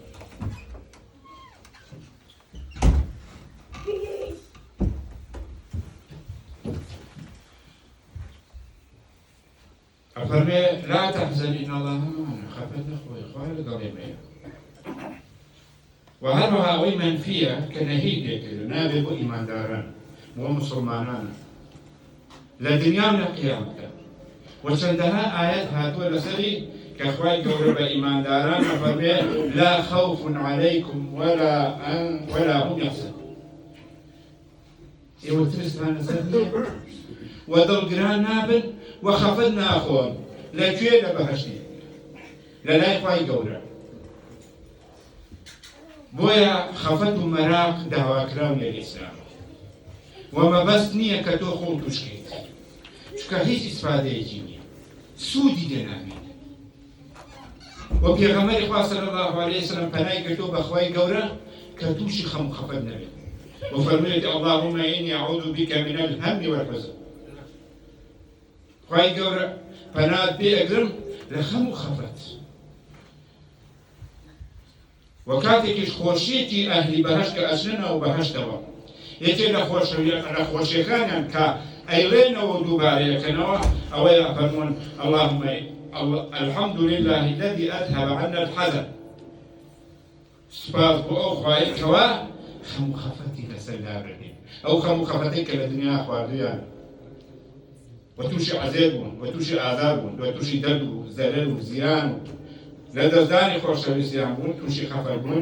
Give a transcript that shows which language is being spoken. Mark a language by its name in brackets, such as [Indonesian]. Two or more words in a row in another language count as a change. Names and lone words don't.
[Central Kurdish] ئەفەرمێ [Arabic] لا تەحزن ئین الله معنا، [Central Kurdish] خەفەت نەخۆی، خوای لەگەڵێمەیە. و هەروەها ئەوەی مەنفیە کە نەهی لێکردووە نابێ بۆ ئیمانداران، بۆ موسڵمانانە لە دنیا و لە قیامەتە. و چەندەها ئایەت هاتووە لەسەری کە خوای گەورە بە ئیمانداران ئەفەرمێ [Arabic] لا خوف عەلەیکم ولا هم یحزنون. [Central Kurdish] ئێوە ترستان لەسەر نییە و دڵگران نابن و خەفەت ناخۆن لەکوێ لە بەهەشتی لە لای خوای گەورە. بۆیە خەفەت و مەراق داواکراون لە ئیسلام و مەبەست نییە کە تۆ خۆ توشکیت، چکە هیچ ئیسفادەیەکی نییە، سوودی دێنامێت. و پێغەمبەری خوا [Arabic] صلی الله علیه وسلم [Central Kurdish] پەنای کردۆ بە خوای گەورە کە تووشی خەم و خەفەت نەبێت. [Arabic] وفرميت اللهم إني أعوذ بك من الهم والحزن. [Central Kurdish] خوای گەورە پەنات پێ ئەگرم لە خەم و خەفەت. و کاتێکیش خۆشیەتی ئەهلی بەهەشت کە ئەچنەوە بەهەشتەوە، یەکێ لە خۆشیەکانیان کە ئەیڵێنەوە دووبارەیەکەنەوە ئەوەیە فەرموون [Arabic] اللهم الحمد لله الذي أذهب عنا الحزن. [Central Kurdish] سپاس بۆ ئەو خوایە کەوا خەم و خەفەتی لەسەر دابڕێت، ئەو خەم و خەفەتەی کە لە دنیا خواردویان و تووشی عەزێر بوون و تووشی ئازار بوون و تووشی دەرد و زەرەر و زیان و لە دەستدانی خۆشەویستیان بوون، تووشی خەفەت بوون.